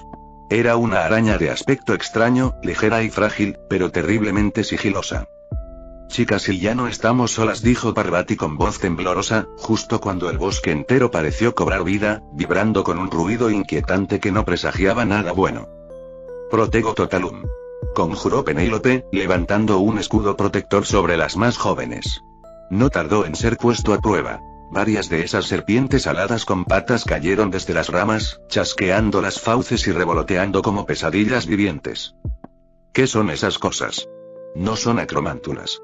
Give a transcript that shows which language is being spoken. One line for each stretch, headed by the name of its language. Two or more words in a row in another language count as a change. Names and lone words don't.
Spanish: Era una araña de aspecto extraño, ligera y frágil, pero terriblemente sigilosa. Chicas, y ya no estamos solas, dijo Parvati con voz temblorosa, justo cuando el bosque entero pareció cobrar vida, vibrando con un ruido inquietante que no presagiaba nada bueno.
Latin: Protego totalum.
Spanish: Conjuró Penélope, levantando un escudo protector sobre las más jóvenes. No tardó en ser puesto a prueba. Varias de esas serpientes aladas con patas cayeron desde las ramas, chasqueando las fauces y revoloteando como pesadillas vivientes. ¿Qué son esas cosas? No son acromántulas.